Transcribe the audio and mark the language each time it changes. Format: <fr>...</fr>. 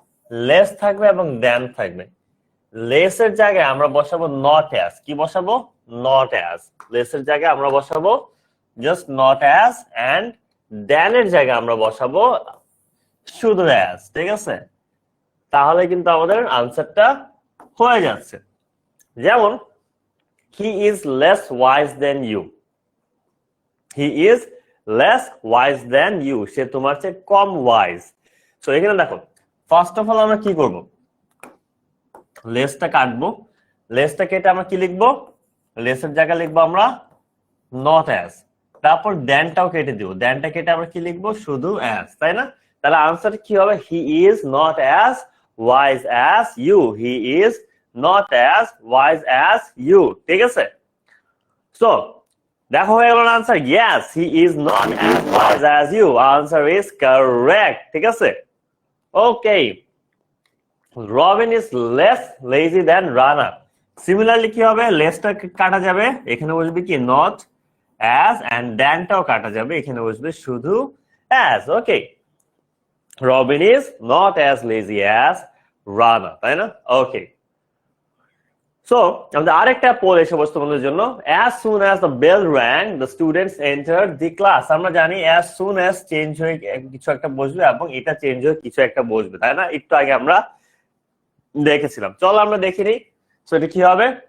<bn>Less থাকবে এবং দেন থাকবে। লেসের জায়গায় আমরা বসাবো নট অ্যাজ। কি বসাবো? Not as. লেসের জায়গায় আমরা বসাবো জাস্ট নট অ্যাজ, এন্ড দেনের জায়গায় আমরা বসাবো শুধু অ্যাজ, ঠিক আছে? তাহলে কিন্তু আমাদের আনসারটা হয়ে যাচ্ছে।</bn> <en>যেমন he is less wise than you, he is less wise than you,</en> <bn>সে তোমার চেয়ে কম ওয়াইজ। সো এখানে দেখো ফার্স্ট অফ অল আমরা কি করব, লেসটা কাটবো। লেসটা কেটে আমরা কি লিখবো? লেসের জায়গায় লিখবো আমরা নট অ্যাজ। তারপর দেনটাও কেটে দিব, দেনটা কেটে আমরা কি লিখবো? শুধু অ্যাজ, তাই না? তাহলে আনসার কি হবে?</bn> <en>he is not as wise as you, he is not as wise as you,</en> <bn>ঠিক আছে?</bn> <en>so</en> <bn>দেখো হয়ে গেল</bn> <en>answer, yes he is not as wise as you, answer is correct,</en> <bn>ঠিক আছে?</bn> <en>Okay, Robin is less lazy than Rana. Similarly</en> <bn>কি হবে? লেসটা কাটা যাবে, এখানে বসবে কি নট অ্যাজ, এন্ড দেনটাও কাটা যাবে, এখানে বসবে শুধু as.</bn> <en>okay, Robin is not as lazy as Rana,</en> <bn>তাই না?</bn> <en>okay, so</en> <bn>আমাদের আরেকটা পোল এসে বসতো তোমাদের জন্য,</bn> <en>as soon as the bell rang the students entered the class।</en> <bn>আমরা জানি</bn> <en>as soon as</en> <bn>চেঞ্জ হয়ে কিছু একটা বসবে এবং এটা চেঞ্জ হয়ে কিছু একটা বসবে, তাই না? একটু আগে আমরা দেখেছিলাম, চলো আমরা দেখি নিই। সো এটা কি হবে?</bn>